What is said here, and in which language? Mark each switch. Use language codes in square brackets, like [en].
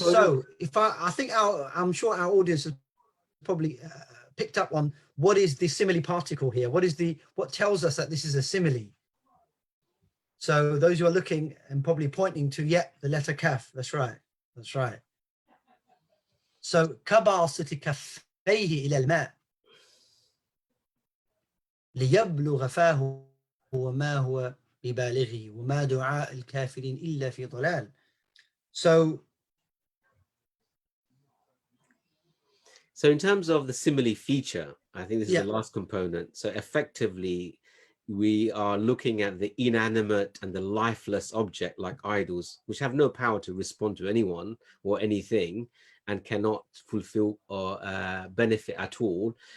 [en] So I'm sure our audience has probably picked up on what is the simile particle here. What tells us that this is a simile? So those who are looking and probably pointing to, the letter kaf. That's right. [ar] So كباسط كفيه إلى الماء ليبلغ فاه وما هو ببالغه وما دعاء الكافرين إلا في ضلال. [en] So in terms of the simile feature, I think this is the last component. So effectively, we are looking at the inanimate and the lifeless object like idols, which have no power to respond to anyone or anything and cannot fulfill or benefit at all.